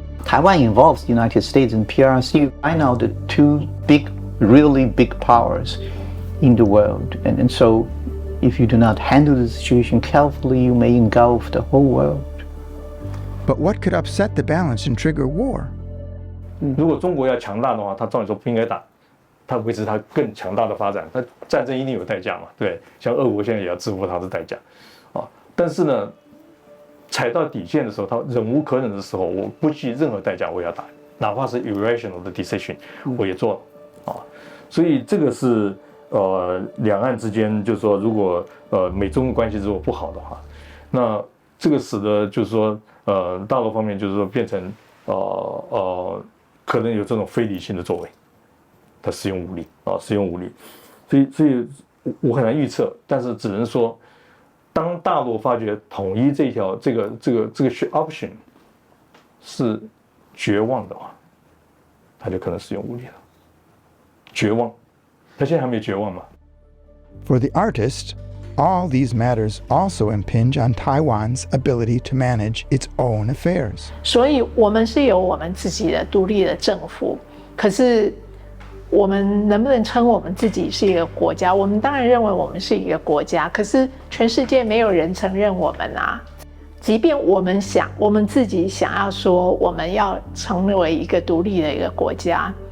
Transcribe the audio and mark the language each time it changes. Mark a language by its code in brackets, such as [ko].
[en] Taiwan involves the United States and PRC right now, the two really big powers in the world, and so if you do not handle the situation carefully, you may engulf the whole world. But what could upset the balance and trigger war? [zh] 如果中国要强大的话，他照理说不应该打，他维持他更强大的发展，他战争一定有代价嘛，对，像俄国现在也要支付他的代价，但是呢，踩到底线的时候，他忍无可忍的时候，我不计任何代价我也要打，哪怕是 irrational 的 decision 我也做了，所以这个是两岸之间就是说，如果美中关系如果不好的话，那这个使得就是说大陆方面就是说变成可能有这种非理性的作为，他使用武力使用武力，所以我很难预测，但是只能说，当大陆发觉统一这个 option 是绝望的话，他就可能使用武力了。绝望，他现在还没绝望嘛？ [en] For the artist, all these matters also impinge on Taiwan's ability to manage its own affairs. [zh] 所以我们是有我们自己的独立的政府，可是我们能不能称我们自己是一个国家？我们当然认为我们是一个国家，可是全世界没有人承认我们啊。即便我们自己想要说我们要成为一个独立的一个国家，